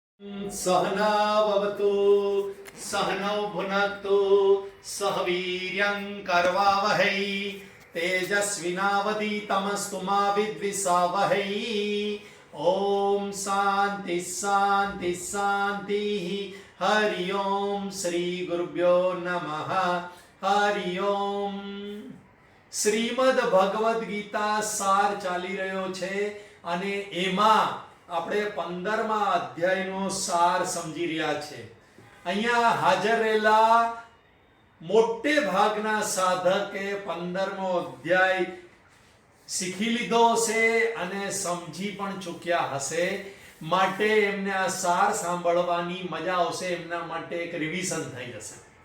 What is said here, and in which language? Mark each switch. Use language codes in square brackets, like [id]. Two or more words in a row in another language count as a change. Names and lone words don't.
[sa] सहनाववतु सहनौ भुनक्तु सह वीर्यं करवावहै तेजस्विनावधीतमस्तु मा विद्विषावहै। ओम शांति शांति शांति। हरि ओम श्री गुरुभ्यो नमः। हरि ओम। [gu] શ્રીમદ ભગવદ ગીતા સાર ચાલી રહ્યો છે અને એમાં આપણે 15મા અધ્યાયનો સાર સમજી રહ્યા છે। અહીંયા હાજર રહેલા મોટે ભાગના સાધકે 15મો અધ્યાય શીખી લીધો હશે અને સમજી પણ ચૂક્યા હશે, માટે એમને આ સાર સાંભળવાની મજા આવશે, એમના માટે એક રિવિઝન થઈ જશે।